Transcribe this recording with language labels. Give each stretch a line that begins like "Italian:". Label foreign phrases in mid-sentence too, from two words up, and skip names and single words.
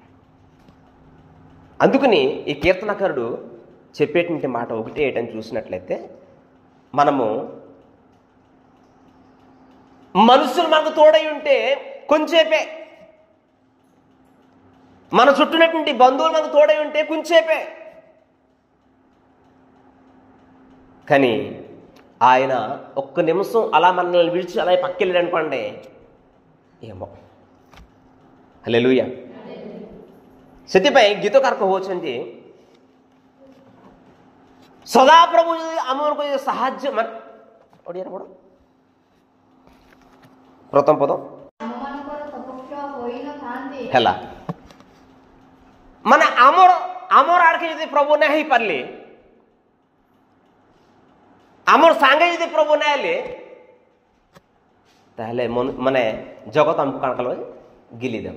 Telugu: అందుకని ఈ కీర్తనకారుడు చెప్పేటువంటి మాట ఒకటే ఏంటని చూసినట్లయితే, మనము మనుషులు మనకు తోడై ఉంటే కొంచెంసేపే, మన చుట్టూనటువంటి బంధువులు మనకు తోడై ఉంటే కొంచెంసేపే, కానీ ఆయన ఒక్క నిమిషం అలా మనల్ని విడిచి అలా పక్కెళ్ళాడు అనుకోండి, ఏమో. హల్లెలూయా.
Odia: ସେଥିପାଇଁ ଗୀତକାର କହୁଛନ୍ତି ସଦାପ୍ରଭୁ ଯଦି ଆମମାନଙ୍କୁ ଯଦି ସାହାଯ୍ୟ, ମାନେ ଓଡ଼ିଆରେ ପଢ଼ ପ୍ରଥମ ପଦ ହେଲା, ମାନେ ଆମର ଆଡ଼କେ ଯଦି ପ୍ରଭୁ ନାଇଁ ହେଇପାରିଲେ, ଆମର ସାଙ୍ଗେ ଯଦି ପ୍ରଭୁ ନାଇଁ ହେଲେ, ତାହେଲେ ମାନେ ଜଗତ ଆମକୁ କାଣା କଲ ଗିଲି ଦେବ।